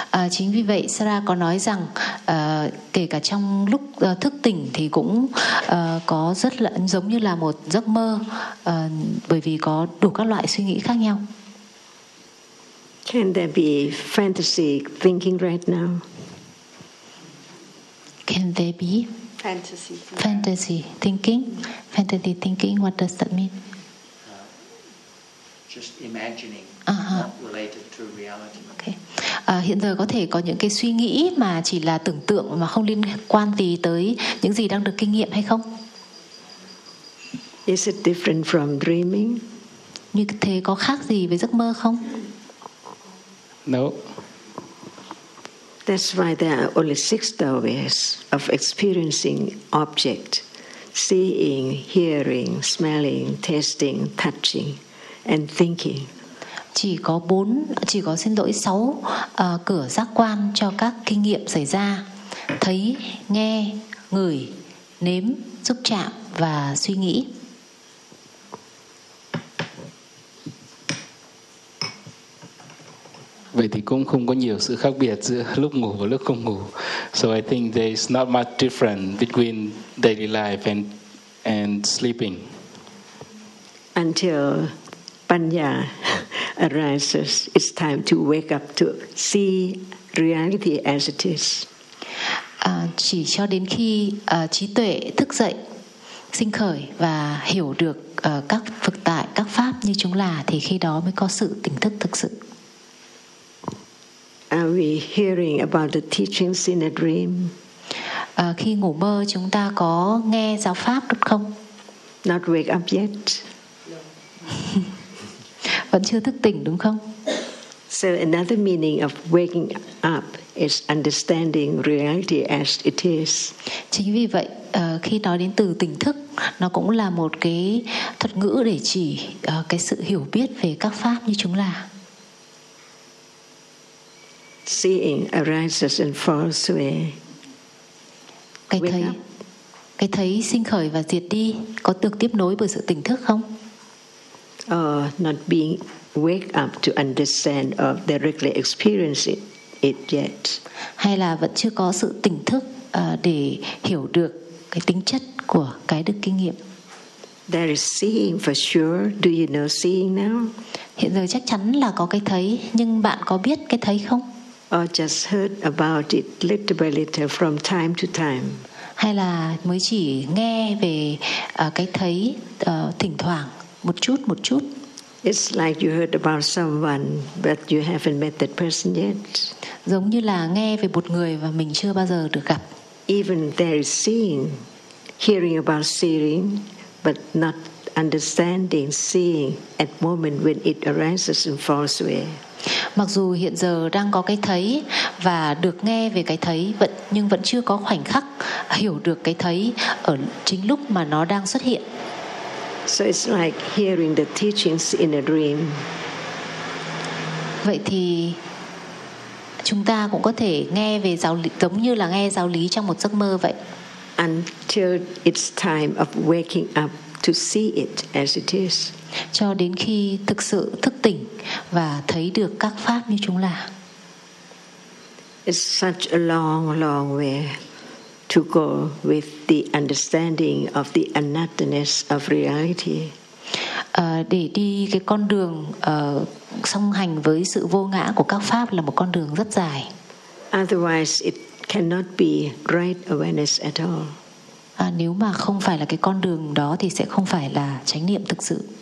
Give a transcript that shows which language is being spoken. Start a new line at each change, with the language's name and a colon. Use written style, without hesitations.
Vietnamese: Chính vì vậy, Sarah có nói rằng kể cả trong lúc thức tỉnh thì cũng có rất là giống như là một giấc mơ, bởi vì có đủ các loại suy nghĩ khác nhau.
English: Can there be fantasy thinking right now? Can there be fantasy thinking? What does that mean? Just imagining, not related to reality. Okay.
Vietnamese: Hiện giờ có thể có những cái suy nghĩ mà chỉ là tưởng tượng mà không liên quan gì tới những gì đang được kinh nghiệm hay không?
English: Is it different from dreaming?
Vietnamese: Như thế có khác gì với giấc mơ không?
English: No. That's why there are only 6 ways of experiencing object, seeing, hearing, smelling, tasting, touching, and thinking.
Vietnamese: Chỉ có 6 cửa giác quan cho các kinh nghiệm xảy ra: thấy, nghe, ngửi, nếm, xúc chạm và suy nghĩ. Vậy thì cũng không có nhiều sự khác biệt giữa lúc ngủ và lúc không ngủ.
English: So I think there's not much difference between daily life and sleeping. Until Panya arises, it's time to wake up to see reality as it is.
Vietnamese: Chỉ cho đến khi trí tuệ thức dậy, sinh khởi và hiểu được các thực tại, các pháp như chúng là, thì khi đó mới có sự tỉnh thức thực sự.
English: Are we hearing about the teachings in a dream?
Vietnamese: Khi ngủ mơ chúng ta có nghe giáo pháp được không?
English: Not wake up yet.
Vietnamese: Vẫn chưa thức tỉnh đúng không?
English: So another meaning of waking up is understanding reality as it is.
Vietnamese: Chính vì vậy, khi nói đến từ tỉnh thức, nó cũng là một cái thuật ngữ để chỉ cái sự hiểu biết về các pháp như chúng là.
English: Seeing arises and falls away.
Vietnamese: Cái thấy sinh khởi và diệt đi có được tiếp nối bởi sự tỉnh thức không?
English: Not being wake up to understand or directly experience it yet.
Vietnamese: Hay là vẫn chưa có sự tỉnh thức để hiểu được cái tính chất của cái được kinh nghiệm.
English: There is seeing for sure. Do you know seeing now?
Vietnamese: Hiện giờ chắc chắn là có cái thấy, nhưng bạn có biết cái thấy không?
English: Or just heard about it little by little from time to time.
Vietnamese: Hay là mới chỉ nghe về cái thấy thỉnh thoảng một chút một chút.
English: It's like you heard about someone but you haven't met that person yet.
Vietnamese: Giống như là nghe về một người và mình chưa bao giờ được gặp.
English: Even there is seeing, hearing about seeing but not understanding seeing at moment when it arises and falls away.
Vietnamese: Mặc dù hiện giờ đang có cái thấy và được nghe về cái thấy, nhưng vẫn chưa có khoảnh khắc hiểu được cái thấy ở chính lúc mà nó đang xuất hiện.
English: So it's like hearing the teachings in a dream.
Vietnamese: Vậy thì chúng ta cũng có thể nghe về giáo lý, giống như là nghe giáo lý trong một giấc mơ vậy.
English: Until it's time of waking up to see it as it is.
Vietnamese: Cho đến khi thực sự thức tỉnh và thấy được các pháp như chúng là.
English: It's such a long, long way to go with the understanding of the anatness of reality.
Vietnamese: Để đi cái con đường song hành với sự vô ngã của các pháp là một con đường rất dài.
English: Otherwise, it cannot be right awareness at all.
Vietnamese: Nếu mà không phải là cái con đường đó thì sẽ không phải là chánh niệm thực sự.